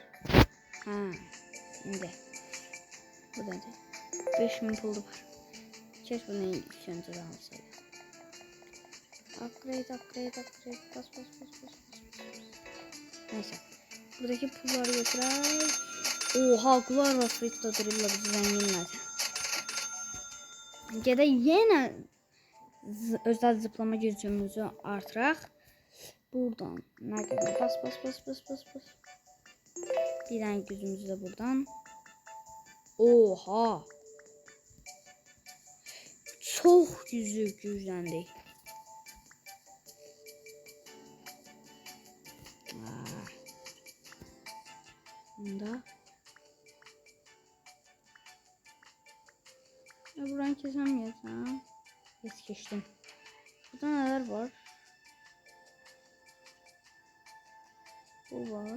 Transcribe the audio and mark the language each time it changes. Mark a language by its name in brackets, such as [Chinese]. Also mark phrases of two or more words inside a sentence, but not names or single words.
[Turkish] Şimdi. Bu nedir? 5000 pulu var. Keşke bunu ilk önce de alsaydım. Upgrade. Bas. Neyse. [Azerbaijani] Buradaki pulları götürer. [Turkish] Oha Glover Fritta Drill'la bizi zenginledi. [Azerbaijani] Gedək yenə özel zıplama gücümüzü artıraq. Buradan nə qədər bas. Bir dənə gücümüzü də buradan. Oha. Çox gücləndik. Bunda. [Turkish] Buradan kesemeyeceğim. Geçtim. Burada neler var? Bu var.